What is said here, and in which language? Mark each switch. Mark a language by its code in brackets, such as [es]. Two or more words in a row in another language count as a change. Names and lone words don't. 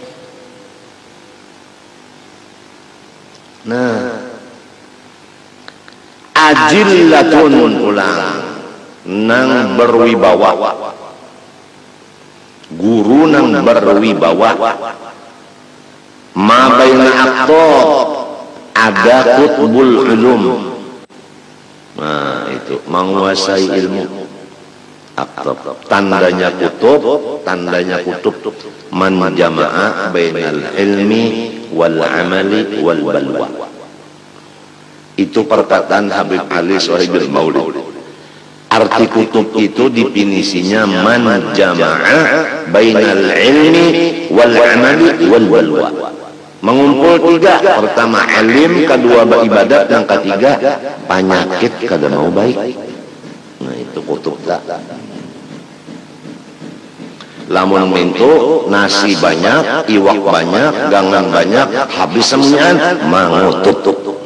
[bjn] Nah, ajillatun ulang nang berwibawa, guru nang berwibawa, [ar] ما بين أقطاب, [bjn] ada [ar] أقطاب العلوم. [bjn] Nah, itu menguasai ilmu. [ar] Aqtab tandanya kutub, من جمع بين العلم والعمل والبلوى. [bjn] Itu perkataan Habib Ali Shahibul Maulid. Arti kutub itu definisinya [ar] من جمع بين العلم والعمل والبلوى. [bjn] Mengumpul tiga, pertama alim, kedua ibadat, yang ketiga penyakit kada mau baik. Nah itu kutub tak. Lamun mintu nasi banyak, iwak banyak, gangan banyak, habis semuanya mangutup.